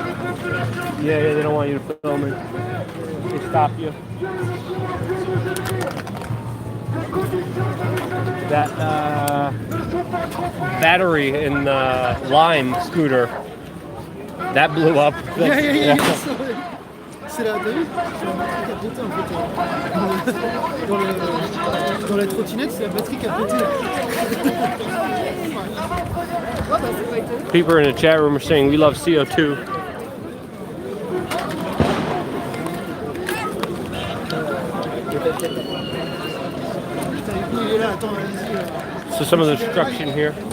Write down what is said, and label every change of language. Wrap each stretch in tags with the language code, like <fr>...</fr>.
<en>Yeah, they don't want you to film it. They stop you. That battery in the Lime scooter, that blew up. Yeah.</en> <fr>C'est la David, c'est la batterie qui a pété en fait. Dans la trottinette, c'est la batterie qui a pété.</fr> <en>People in the chat room are saying we love CO2. So some of the destruction here.</en>